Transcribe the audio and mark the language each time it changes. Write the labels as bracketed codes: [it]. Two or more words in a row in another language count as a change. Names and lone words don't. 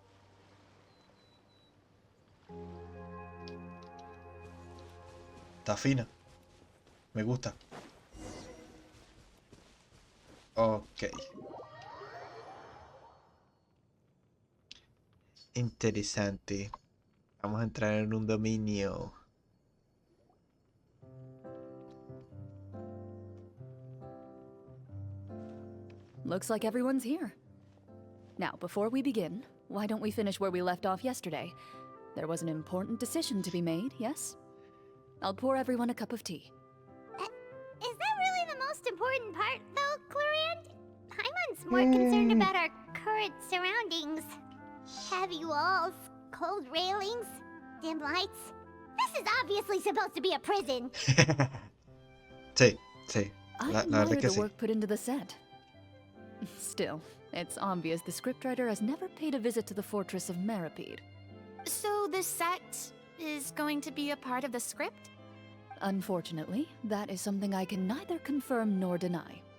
[es] Está fina. Me gusta. Ok. Interesante. Vamos a entrar en un dominio. [en] Looks like everyone's here. Now, before we begin, why don't we finish where we left off yesterday? There was an important decision to be made, yes? I'll pour everyone a cup of tea. Is that really the most important part, though, Clorinde? Paimon's more concerned about our current surroundings. Heavy walls, cold railings, dim lights. This is obviously supposed to be a prison. [es] Sí, sí. [en] I [es] La [en] admire [es] verdad que [en] the [es] sí. [en] work put into the set. Still, it's obvious the scriptwriter has never paid a visit to the fortress of Maripede. So this set is going to be a part of the script? Unfortunately, that is something I can neither confirm nor deny.